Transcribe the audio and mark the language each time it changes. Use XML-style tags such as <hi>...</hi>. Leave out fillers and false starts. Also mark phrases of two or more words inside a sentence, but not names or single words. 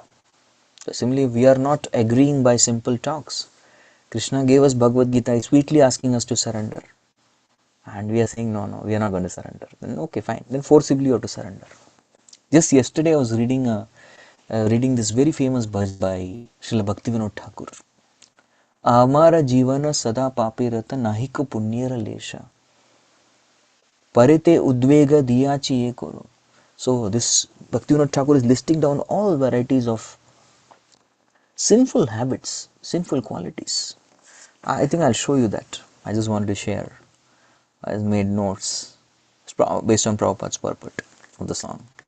<en>So similarly, we are not agreeing by simple talks. Krishna gave us Bhagavad Gita, he's sweetly asking us to surrender, and we are saying no, we are not going to surrender. Then okay, fine, then forcibly you have to surrender. Just yesterday I was reading this very famous bhaj by Srila Bhaktivedanta Thakur.</en> <bn>আমার জীবন সদা পাপিরত নাহিক পুণ্যের লেশ পরিতে উদ্বেগ দিয়াছি যে করো.</bn> <en>So this Bhaktivinoda Thakur is listing down all varieties of sinful habits, sinful qualities. I think I'll show you that. I just wanted to share. I made notes based on Prabhupada's purport of the song.</en>